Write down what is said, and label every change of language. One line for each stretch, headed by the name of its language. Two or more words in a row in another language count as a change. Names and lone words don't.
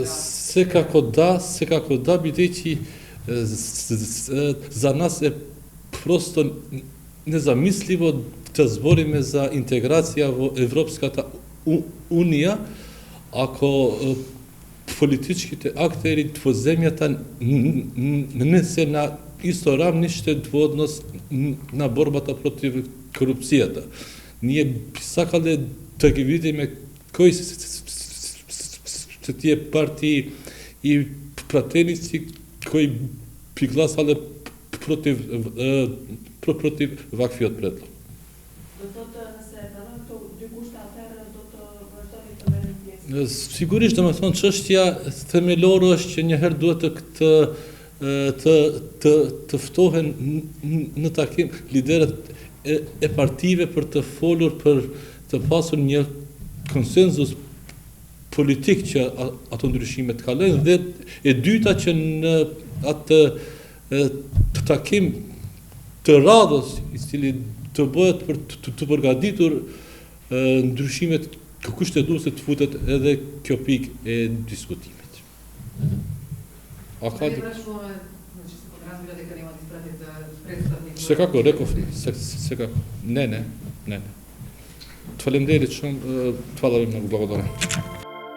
Macedonian: Секако да, бидејќи за нас е просто незамисливо да збориме за интеграција во Европската Унија, ако политичките актери во земјата не се на исто рамниште во однос на борбата против корупцијата. Ние би сакале да ги видиме кои се тие партии и пратеници кои би гласале против ваквиот предлог.
Albanian: Sigurisht, do me thonë, çështja themelore është që njëherë duhet të ftohen në takim liderët e partive për të folur, për të pasur një konsenzus politik që ato ndryshime të kalojnë, dhe e dyta që në atë takim të radhës, i cili të bëhet për të përgatitur ndryshimet kushtetuese të futet edhe kjo pikë e diskutimit.
Macedonian: A ka Секако реков, секако. Не.
Albanian: Faleminderit shumë,
Macedonian: хвала ви много благодарам.